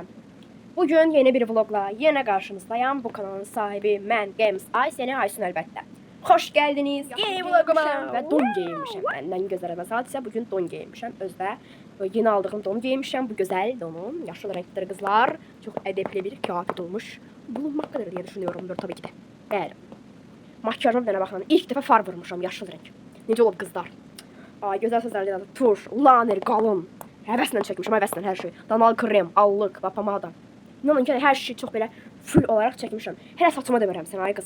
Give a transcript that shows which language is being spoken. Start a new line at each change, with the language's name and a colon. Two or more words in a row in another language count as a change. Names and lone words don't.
Azerbaijani: Bugün yeni bir vlogla yenə qarşınızdayım. Bu kanalın sahibi mən Games Ayşəni Aysun əlbəttə. Xoş gəldiniz yeni vloguma. Və don geyinmişəm. Məndən gözəl məsəl isə bugün don geyinmişəm. Özdə yeni aldığım donu geyinmişəm. Bu gözəl donum, yaşıl renkli qızlar, çox ədəbli bir kıyafet olmuş.
Turkish: Bulunmaqdadır diye düşünüyorumdur tabii ki de.
Azerbaijani: Bəli. Makyajıma bir dənə baxın. İlk dəfə far vurmuşam, yaşıl renk. Necə olub qızlar? Ay, gözəl sözlərlə tuş, laner, qalın. Həvəslə çəkmişəm, həvəslə hər şey. Danal krem, allıq və pomada. İnanın ki, hər şey çox belə full olaraq çəkmişəm. Hələ saçıma demirəm sən ay qız.